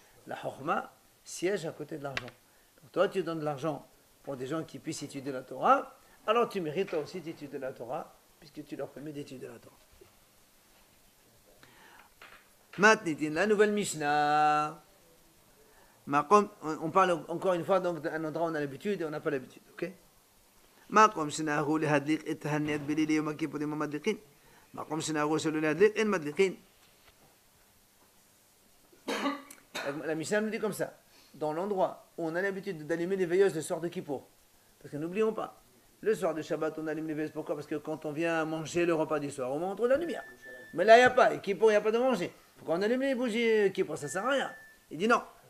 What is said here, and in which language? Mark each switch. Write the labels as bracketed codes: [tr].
[fr] La chokma siège à côté de l'argent. Donc toi, tu donnes de l'argent pour des gens qui puissent étudier la Torah, alors tu mérites toi aussi d'étudier la Torah, puisque tu leur permets d'étudier la Torah. Maintenant, la nouvelle Mishnah. On parle encore une fois donc d'un endroit où on a l'habitude et on n'a pas l'habitude, ok? [he] מקום שנהגו להדליק את הנר בליל יום הכיפורים המדליקים. מקום שנהגו שלא להדליק אין מדליקים. [fr] La Mishnah nous dit comme ça, dans l'endroit où on a l'habitude d'allumer les veilleuses le soir de Kippour. Parce que n'oublions pas, le soir de Shabbat, on allume les veilleuses. Pourquoi? Parce que quand on vient manger le repas du soir, on montre la lumière. Mais là, il n'y a pas. Et Kippour, il n'y a pas de manger. Pourquoi on allume les bougies Kippour? Ça ne sert à rien. Il dit non.